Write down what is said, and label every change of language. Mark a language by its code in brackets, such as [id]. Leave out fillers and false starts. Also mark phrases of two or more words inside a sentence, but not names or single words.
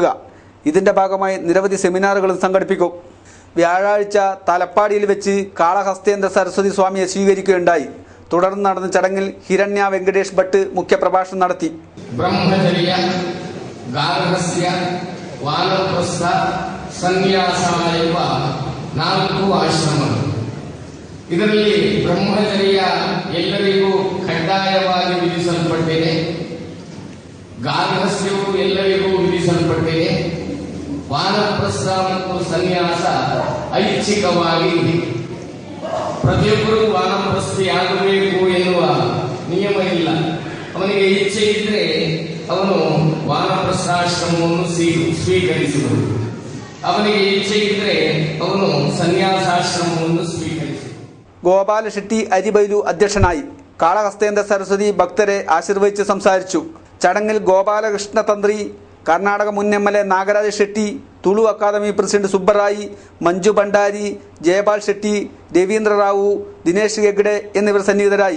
[ml] ഇതിന്റെ ഭാഗമായി നിരവധി സെമിനാറുകളും സംഘടിപ്പിക്കും. വ്യാഴാഴ്ച തലപ്പാടിയിൽ വെച്ച് കാളഹസ്തേന്ദ്ര സരസ്വതി സ്വാമിയെ സ്വീകരിക്കുകയുണ്ടായി. തുടർന്ന് നടന്ന ചടങ്ങിൽ ഹിരണ്യ വെങ്കടേഷ് ഭട്ട് മുഖ്യപ്രഭാഷണം നടത്തി. [kn] ಬ್ರಹ್ಮಚರ್ಯ, ಗಾರ್ಹಸ್ಥ್ಯ, ವಾನಪ್ರಸ್ಥ ಸನ್ಯಾಸ ಎಂಬ 4 ಆಶ್ರಮಗಳು. ಇದರಲ್ಲಿ ಬ್ರಹ್ಮಚರ್ಯ ಎಲ್ಲರಿಗೂ ಕಡ್ಡಾಯವಾಗಿ ವಿಧಿಸಲ್ಪಟ್ಟಿದೆ, ಗಾರ್ಹಸ್ಥ್ಯವು ಎಲ್ಲರಿಗೂ ವಿಧಿಸಲ್ಪಟ್ಟಿದೆ, ವಾನಪ್ರಸ್ಥ ಮತ್ತು ಸನ್ಯಾಸ ಐಚ್ಛಿಕವಾಗಿ ಪ್ರತಿಯೊಬ್ಬರೂ ವಾನಪ್ರಸ್ಥಿಯಾಗಬೇಕು ಎನ್ನುವ ನಿಯಮ ಇಲ್ಲ. ಅವನಿಗೆ ಇಚ್ಛೆ ಇದ್ರೆ ಅವನು ವಾನಪ್ರಸ್ಥಾಶ್ರಮವನ್ನು ಸ್ವೀಕರಿಸುವುದು, ಅವನಿಗೆ ಇಚ್ಛೆ ಇದ್ರೆ ಅವನು സന്യാസാശ്രമವನ್ನು സ്വീകരിച്ചു. [ml] ഗോപാല ഷെട്ടി അരിബൈലു അധ്യക്ഷനായി. കാളഹസ്തേന്ദ്ര സരസ്വതി ഭക്തരെ ആശീർവദിച്ച് സംസാരിച്ചു. ചടങ്ങിൽ ഗോപാലകൃഷ്ണ തന്ത്രി, കർണാടക മുൻ MLA നാഗരാജ് ഷെട്ടി, തുളു അക്കാദമി പ്രസിഡന്റ് സുബ്ബറായി, മഞ്ജു ഭണ്ഡാരി, ജയപാൽ ഷെട്ടി, രവീന്ദ്ര റാവു, ദിനേശ് ഹെഗ്ഡെ എന്നിവർ സന്നിഹിതരായി.